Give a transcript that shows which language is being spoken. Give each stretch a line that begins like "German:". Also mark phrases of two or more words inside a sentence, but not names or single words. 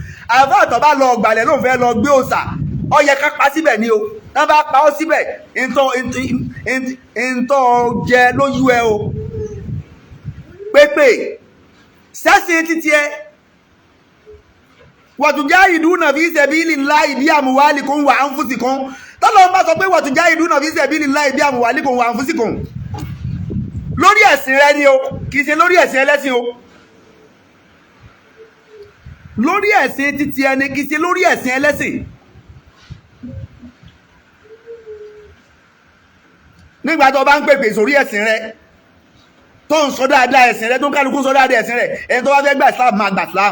Yoruba: Àfáà tó bá lọ gbàlẹ̀ lóun fẹ́ lọ gbé òòṣà, ó yẹ ká pa síbẹ̀ ni o. Tán bá pa ọ́ síbẹ̀, ìntọ́ jẹ lójú ẹ o. Pépè sẹ́sìn títí ẹ
Arabic: وتجاهدون في سبيل الله بأموالكم وأنفسكم.
Yoruba: Tọ́lọ́run bá sọ pé
Arabic: وتجاهدون في سبيل الله بأموالكم وأنفسكم,
Yoruba: lórí ẹ̀sìn rẹ ni o, kìí ṣe lórí ẹ̀sìn ẹlẹ́sìn o. Lórí ẹ̀sìn títí ẹni, kìí ṣe lórí ẹ̀sìn ẹlẹ́sìn. Nígbà tó bá ń pèpè sórí ẹ̀sìn rẹ, tó ń sọ dáadáa ẹ̀sìn rẹ, tó ń kálukú sọ dáadáa ẹ̀sìn rẹ, ẹni tó bá fẹ́ gbà Islam máa gbà Islam.